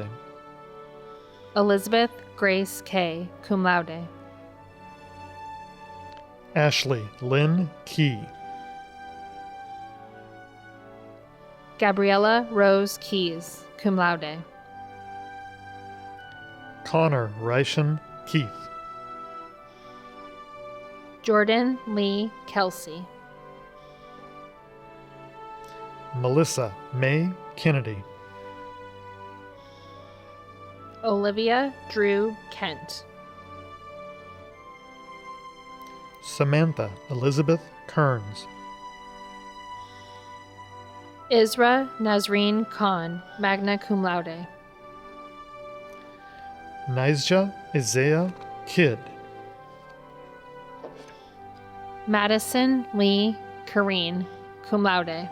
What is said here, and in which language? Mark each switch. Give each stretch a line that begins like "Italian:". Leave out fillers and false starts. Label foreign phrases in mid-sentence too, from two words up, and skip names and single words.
English: Elizabeth Grace K.,
Latin: cum laude.
English: Ashley Lynn Key. Gabriella Rose Keys,
Latin: cum laude.
English: Connor Reishan Keith. Jordan Lee Kelsey. Melissa May Kennedy. Olivia Drew Kent. Samantha Elizabeth Kearns. Isra Nazreen Khan,
Latin: magna cum laude.
English: Nizja Isaiah Kidd. Madison Lee Kareen,
Latin: cum laude.